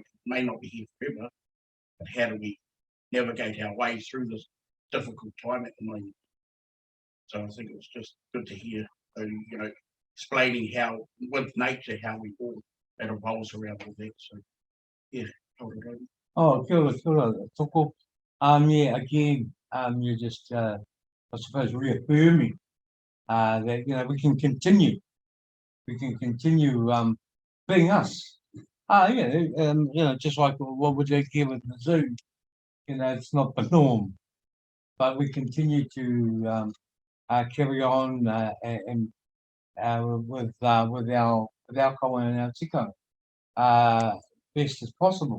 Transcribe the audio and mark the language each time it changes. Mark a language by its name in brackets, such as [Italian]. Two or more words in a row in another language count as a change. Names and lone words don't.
[English] It may not be here forever, but how do we navigate our way through this difficult time at the moment? So I think it was just good to hear, explaining how with nature how we all it evolves around all that. So yeah. [Māori] Oh, kia ora, toko. [English] Yeah, again, you're just, I suppose, reaffirming that we can continue being us. Just like what we did here with the Zoom. It's not the norm, but we continue to carry on and with our kawa and our tikanga best as possible.